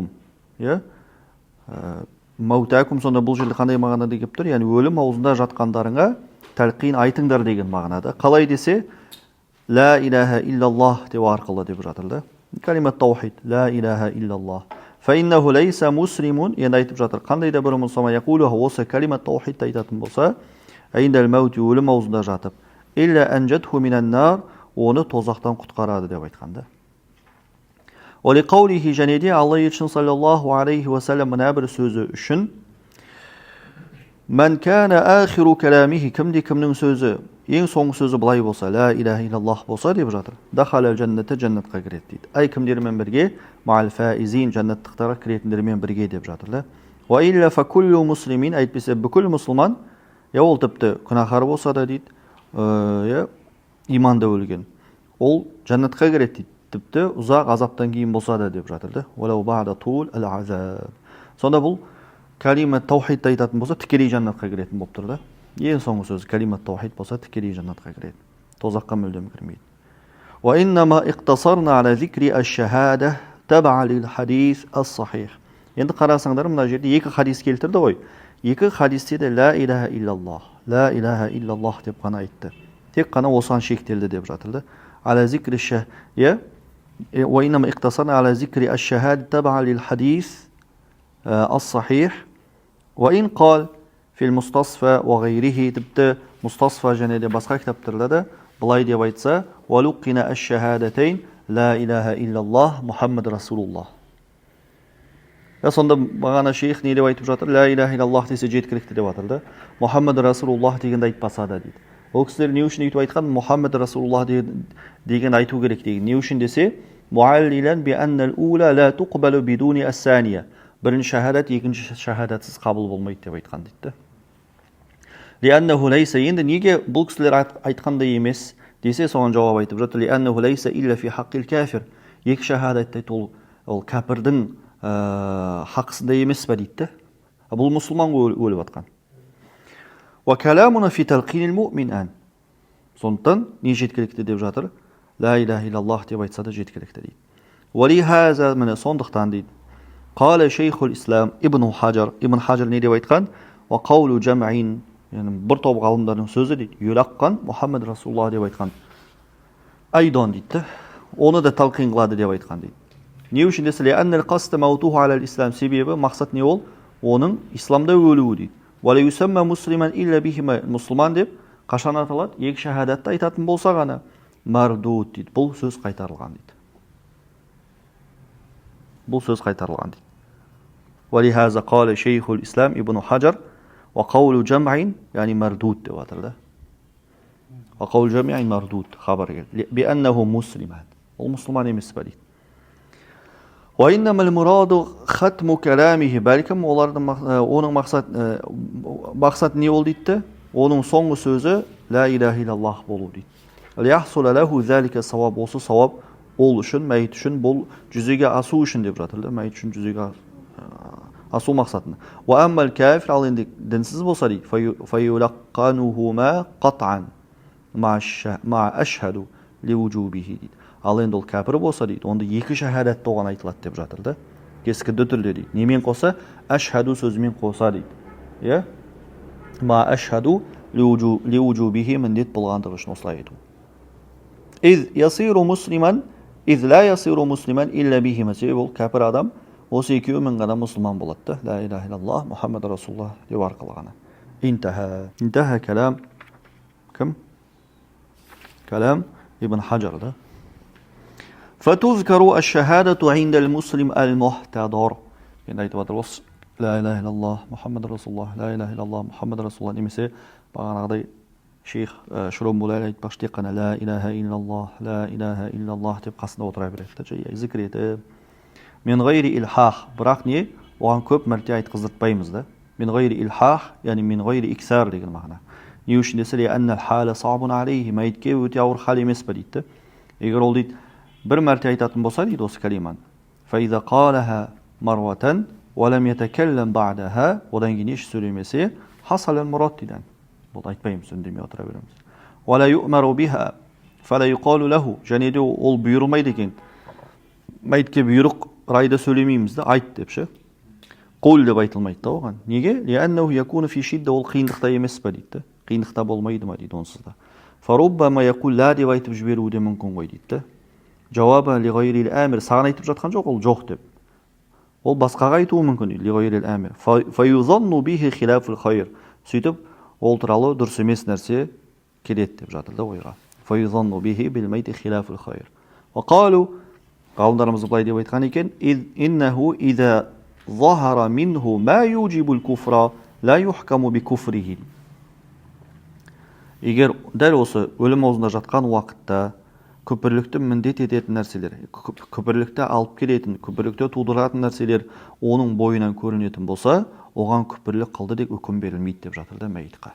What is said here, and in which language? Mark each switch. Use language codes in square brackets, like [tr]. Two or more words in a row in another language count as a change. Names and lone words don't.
[kk] Ya, маутакум сонда бұл жерде қандай мағынада келіп тұр? Яғни өлім аузында жатқандарыңа тәлқин айтыңдар деген мағынада. Қалай десе, [ar] لا إله إلا الله [kk] деп арқылы деп жатыр да. [ar] كلمة التوحيد، لا إله إلا الله. فإنه ليس مسلم, [kk] енді айтып жатыр. Қандай да бір мұсылман яқулуха, осы калимат таухидты айтатын болса, [ar] عند الموت, [kk] өлім аузында жатып, [ar] إلا أنجته من النار, [kk] оны тозақтан құтқарады деп айтқанда. [ar] لقوله, [kk] және де Алла елшісі [ar] صلى الله عليه وسلم [kk] мына бір сөзі үшін [ar] من كان آخر كلامه, [kk] кімнің сөзі ең соңғы сөзі былай болса, [ar] لا إله إلا الله [kk] болса деп жатыр. [ar] دخل الجنة, [kk] жаннатқа кіреді дейді. Ай кімдермен бірге? [ar] مع الفائزين, [kk] жаннаттықтарға кіретіндермен бірге деп жатыр да. [ar] وإلا فكل مسلم, [kk] айтпесе бүкіл мұсылман, я ол тіпті күнәһар болса да дейді, иманда өлген, ол жаннатқа кіреді дейді. Тіпті ұзақ азаптан кейін болса да деп жатыр да. [ar] ولو بعد طول العذاب. [kk] Сонда бұл калимат таухидты айтатын болса, тікелей жаннатқа кіретін болып тұр да. Ең соңғы сөз [ar] كلمة التوحيد [kk] болса, тікелей жаннатқа кіреді. Тозаққа мүлдем кірмейді. [ar] وإنما اقتصرنا على ذكر الشهادة تبعا للحديث الصحيح. [kk] Енді қарасаңдар, мына жерде екі хадис келтірді ғой. Екі хадисте де [ar] لا إله إلا الله, لا إله إلا الله [kk] деп қана айтты. Тек қана осыған шектелді деп жатырды. [ar] على ذكر الشهادة وإنما اقتصرنا على ذكر الشهادة تبعا للحديث الصحيح. وإن قال في المستصفى وغيره, [kk] тіпті мустасфа және де басқа кітаптарда да былай деп айтса, [ar] ولقن الشهادتين لا إله إلا الله محمد رسول الله. [kk] Сонда бағана шейх не деп айтып жатыр? [ar] لا إله إلا الله [kk] десе жеткілікті деп жатыр да. [ar] محمد رسول الله [kk] дегенді айтпаса да дейді. Ол кісілер не үшін айтып айтқан? [ar] محمد رسول الله [kk] деген айту керек деген. Не үшін десе? [ar] معللا بأن الأولى لا تقبل بدون الثانية. [kk] Бірінші шахадат екінші шахадатсыз қабыл болмайды деп айтқан дейді. [ar] لأنه ليس, [kk] енді неге бұл кісілер айтқандай емес десе, соған жауап айтып жатыр. [ar] لأنه ليس إلا في حق الكافر. [kk] Екі шахадатты ол кәпірдің хақысында емес па дейді. Бұл мұсылман өліп атқан. [ar] وكلامنا في تلقين المؤمن. [kk] Сондықтан не жеткілікті деп жатыр? [ar] لا إله إلا الله [kk] деп айтса да жеткілікті дейді. [ar] ولهذا, [kk] міне сондықтан дейді. [ar] قال شيخ الإسلام ابن حجر [kk] не деп айтқан? [ar] وقول جمع, [kk] яғни бір топ ғалымдардың сөзі дейді. [ar] يلقن محمد رسول الله [kk] деп айтқан. Айдан дейді. Оны да талқин қылады деп айтқан дейді. Не үшін десе, [ar] لأن القصد موته على الإسلام, [kk] себебі мақсат не ол? Оның исламда өлуі дейді. [ar] ولا يسمى مسلما إلا بهما, [kk] мұсылман деп қашан аталады? Екі шахадатты айтатын болса ғана мардуд дейді. Бұл сөз қайтарылған дейді. Бұл сөз қайтарылған дейді. [ar] ولهذا قال شيخ الإسلام ابن حجر وقول جمع, [kk] яғни мардуд деп атыр да. [ar] وقول جمع مردود, [kk] хабар келді. [ar] بأنه مسلما. [kk] Ол мұсылман емес па дейді. [ar] وإنما المراد ختم كلامه, [kk] бәлкім оның мақсат не ол дейді? Оның соңғы сөзі [ar] لا إله إلا الله [kk] болу дейді. [ar] ليحصل له ذلك [kk] сауап, осы сауап ол үшін, мәйіт үшін, бұл жүзеге асу үшін деп жатыр да, мәйіт үшін жүзеге асу мақсатында. [ar] وأما الكافر, [kk] ал енді дінсіз болса дейді, [ar] فيلقنهما قطعا مع أشهد لوجوبه дейді. [kk] Ал енді ол кәпір болса дейді, онда екі шахадат оған айтылады деп жатыр да. Кескінді түрде дейді. Немен қоса? Ашхаду сөзімен қоса дейді. Иә? [ar] مع أشهد لوجوبه, [kk] міндет болғандығы үшін осылай айту. [ar] إذ يصير مسلما، إذ لا يصير مسلما إلا بهما, [kk] себебі ол кәпір адам, осы екеуімен ғана мұсылман болады да. [ar] لا إله إلا الله محمد رسول الله [kk] деп арқылы ғана. [ar] انتهى كلام кім? [kk] Калам ибн Хаджар да. [ar] فتذكر الشهادة عند المسلم المحتضر. [kk] Енді айтып жатыр, осы [ar] لا إله إلا الله محمد رسول الله, لا إله إلا الله محمد رسول الله [kk] немесе бағанағыдай шейх Шуромбулай айтпақшы тек қана [ar] لا إله إلا الله [kk] деп қасында отыра береді. Зікір етіп. [ar] من غير إلحاح, [kk] бірақ не? Оған көп мәрте айтқыздыртпаймыз да. [ar] من غير إلحاح, [kk] яғни [ar] من غير إكثار [kk] деген мағына. Не үшін десе, [ar] لأن الحال صعب عليه, [kk] мәйітке өте ауыр хал емес па дейді. Егер ол дейді, бір мәрте айтатын болса дейді осы калиманы. [ar] فإذا قالها مرة ولم يتكلم بعدها, [kk] одан кейін еш сөйлемесе [ar] حصل المراد дейді. [kk] Бұл айтпаймыз, үндемей отыра береміз. [ar] ولا يؤمر بها فلا يقال له, [kk] және де ол бұйырылмайды екен. Мәйітке бұйрық райда сөйлемейміз да, айт деп ше. Қул деп айтылмайды да оған. Неге? [ar] لأنه يكون في شدة, [kk] ол қиындықта емес па дейді. Қиындықта болмайды ма дейді онсыз да. [ar] فربما يقول لا [kk] деп айтып жіберуі де мүмкін ғой дейді. [ar] جوابا لغير الآمر, [kk] саған айтып жатқан жоқ, ол жоқ деп. Ол басқаға айтуы мүмкін дейді, [ar] لغير الآمر. فيظن به خلاف الخير. [kk] Сөйтіп, ол туралы дұрыс емес нәрсе келеді деп жатыр да ойға. [ar] فيظن به بالميت خلاف الخير. وقالوا, [kk] ғалымдарымыз былай деп айтқан екен, [ar] إنه إذا ظهر منه ما يوجب الكفر لا يحكم بكفره. [kk] Егер дәл осы өлім аузында жатқан уақытта күпірлікті міндет ететін нәрселер, күпірлікті алып келетін, күпірлікті тудыратын нәрселер оның бойынан көрінетін болса, оған күпірлік қылды деп үкім берілмейді деп жатыр да мәйітқа.